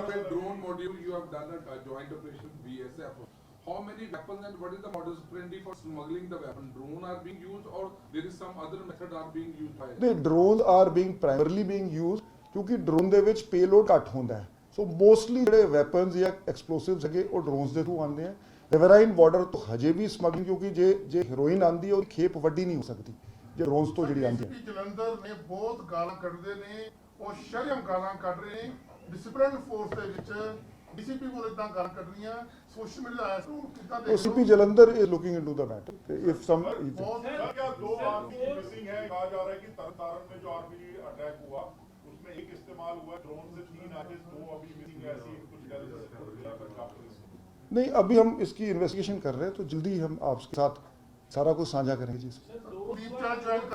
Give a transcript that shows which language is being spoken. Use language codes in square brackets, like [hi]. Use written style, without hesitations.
[en] drone module you have done a joint operation BSF. How many weapons and what is the modus operandi for smuggling the weapon? Drone are being used or there is some other method are being used by? The drones are primarily being used [pa] ਕਿਉਂਕਿ drone ਦੇ ਵਿੱਚ payload ਘੱਟ ਹੁੰਦਾ ਹੈ। ਸੋ mostly ਜਿਹੜੇ weapons ਜਾਂ ਐਕਸਪਲੋਸਿਵਸ ਹੈਗੇ ਉਹ ਡਰੋਨਸ ਦੇ ਥਰੂ ਆਉਂਦੇ ਆ। ਰਿਵਰਾਈਨ ਬਾਰਡਰ ਤੋਂ ਹਜੇ ਵੀ ਸਮਗਲਿੰਗ, ਕਿਉਂਕਿ ਜੇ ਹੀਰੋਇਨ ਆਉਂਦੀ ਹੈ ਉਹਦੀ ਖੇਪ ਵੱਡੀ ਨਹੀਂ ਹੋ ਸਕਦੀ ਜੇ ਡਰੋਨਸ ਤੋਂ ਜਿਹੜੀ ਆਉਂਦੀ ਹੈ। ਜਲੰਧਰ ਨੇ ਬਹੁਤ ਗਾਲਾਂ ਕੱਢਦੇ ਨੇ, ਉਹ ਸ਼ਰਮ ਗਾਲਾਂ ਕੱਢ ਰਹੇ ਨੇ ਡਿਸਪਲਿਨ ਫੋਰਸ ਦੇ ਵਿੱਚ। ਡੀਸੀਪੀ ਕੋਲ ਇਦਾਂ ਗੱਲ ਕਰਨੀਆਂ ਸੋਸ਼ਲ ਮੀਡੀਆ ਆਇਆ ਸੀ, ਉਹ ਕਿੱਦਾਂ [en] ਉਹ CP Jalandhar is looking into the matter. If some [hi] क्या 2 आरपीजी मिसिंग है, कहा जा रहा है कि तरनतारन में जो आरपीजी अटैक हुआ उसमें एक इस्तेमाल हुआ, ड्रोन से 3 आर्टिस्ट, 2 अभी मिसिंग है, ऐसी कुछ इंटेलिजेंस। नहीं, अभी हम इसकी इन्वेस्टिगेशन कर रहे हैं, तो जल्दी हम आपके साथ सारा कुछ साझा करेंगे जी।